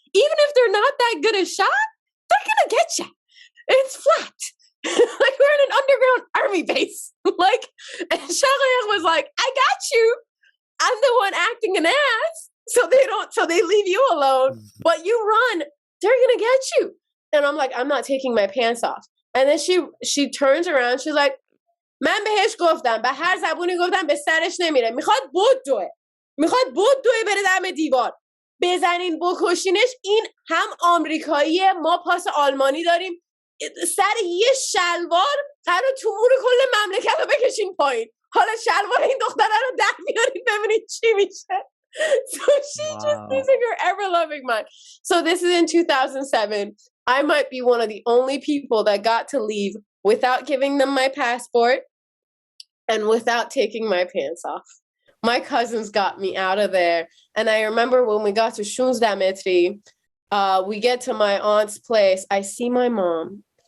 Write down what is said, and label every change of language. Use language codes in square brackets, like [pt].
[en] Even if they're not that good a shot, they're going to get you. It's flat. Like, we're in an underground army base. Like, and Shagaya was like, I got you. I'm the one acting an ass. So they leave you alone. But you run, they're gonna get you. And I'm like, I'm not taking my pants off. And then she turns around, she's like, [fa] من بهش گفتم به هر زبونی گفتم به سرش نمیره. میخواد بدوه بره دم دیوار. بزنین بکشینش. این هم آمریکاییه، ما پاس آلمانی داریم. سر یه شلوار قرار تومور کل مملکت رو بکشین پایین. حالا شلوار این دختره رو در بیارین ببینید چی میشه. [en] So just losing her ever-loving mind. So this is in 2007. I might be one of the only people that got to leave without giving them my passport and without taking my pants off. My cousins got me out of there. And I remember when we got to Shunsdametri, we get to my aunt's place. I see my mom.